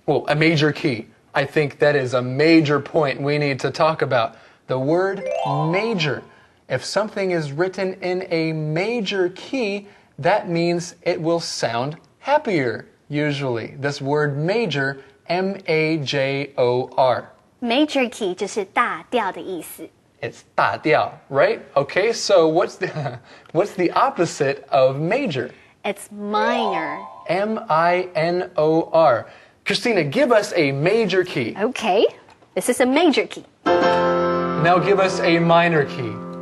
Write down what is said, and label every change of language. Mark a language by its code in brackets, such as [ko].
[en] Well, a major key. I think that is a major point we need to talk about. The word major. If something is written in a major key, that means it will sound happier, usually. This word major, M-A-J-O-R. [zh] Major key 就是大调的意思。 [en] It's 大调, right? Okay, so what's the opposite of major? It's minor. M-I-N-O-R. Christina, give us a major key. Okay, this is a major key. Now give us a minor key.